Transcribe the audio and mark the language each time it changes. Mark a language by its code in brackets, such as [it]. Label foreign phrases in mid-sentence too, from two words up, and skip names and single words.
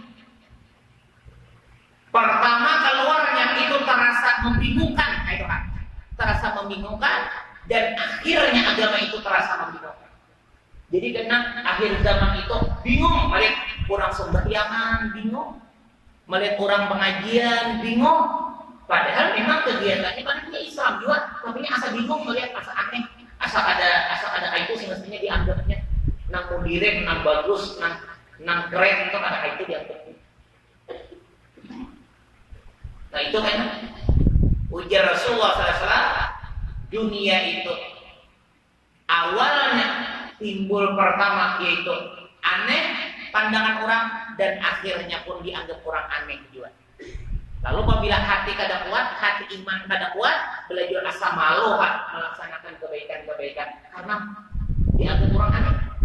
[id] Pertama keluarnya itu terasa membingungkan, terasa membingungkan dan akhirnya agama itu terasa membingungkan. Jadi karena akhir zaman itu bingung, melihat orang sembahyangan bingung, melihat orang pengajian bingung. Padahal memang kegiatannya kan Islam juga, tapi asa bingung melihat asa aneh, asa ada itu semestinya dianggapnya nang mudirek, nang bagus, nang keren itu ada itu dianggapnya. Nah itu kan ujar Rasulullah SAW, dunia itu awalnya timbul pertama yaitu aneh pandangan orang dan akhirnya pun dianggap orang aneh juga. Lalu apabila hati kada kuat, hati iman kada kuat, belajar asa malu melaksanakan kebaikan-kebaikan karena dianggap orang aneh.